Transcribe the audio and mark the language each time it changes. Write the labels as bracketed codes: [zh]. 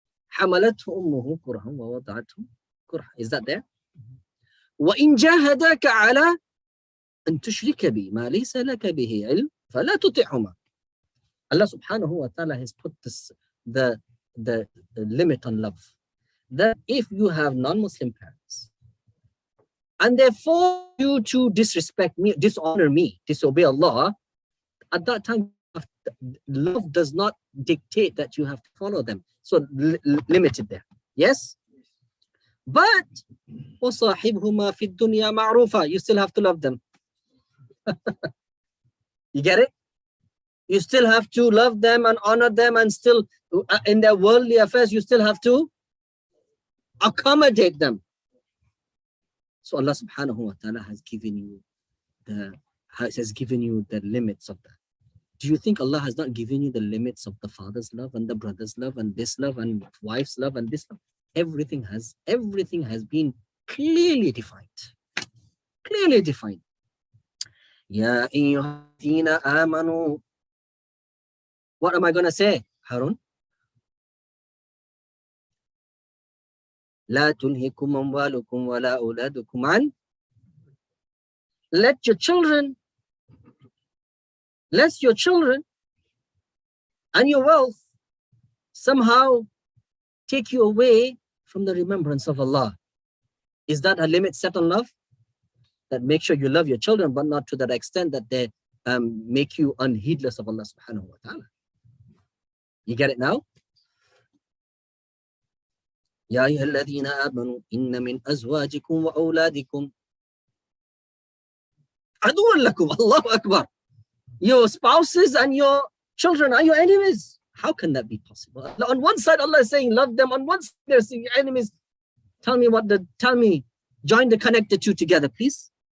[ar] حملته أمه كرها ووضعته كرها. [en] Is that there? [ar] وإن جاهداك على أن تشرك بي ما ليس لك به علم فلا تطعهما. [en] Allah subhanahu wa ta'ala has put the limit on love. That if you have non-Muslim parents and they force you to disrespect me, dishonor me, disobey Allah, at that time, love does not dictate that you have to follow them. So limited there. Yes? [ar] But وَصَاحِبْهُمَا فِي الدُّنْيَا مَعْرُوفًا. [en] You still have to love them. You get it? You still have to love them and honor them, and still in their worldly affairs, you still have to accommodate them. So Allah subhanahu wa ta'ala has given you the limits of that. Do you think Allah has not given you the limits of the father's love and the brother's love and this love and wife's love and this love? Everything has been clearly defined. Clearly defined. [ar] Ya ayyuhalladhina amanu. [en] What am I going to say, Harun? [ar] لا تلهكم أموالكم ولا أولادكم عن. [en] Let your children and your wealth somehow take you away from the remembrance of Allah. Is that a limit set on love? That make sure you love your children, but not to that extent that they make you unheedless of Allah subhanahu wa ta'ala. You get it now? [ar] يا أيها الذين آمنوا إن من أزواجكم وأولادكم عدوا لكم. Allahu Akbar. [en] Your spouses and your children are your enemies. How can that be possible? On one side, Allah is saying love them. On one side, they're saying your enemies. Tell me, join the connect the two together, please.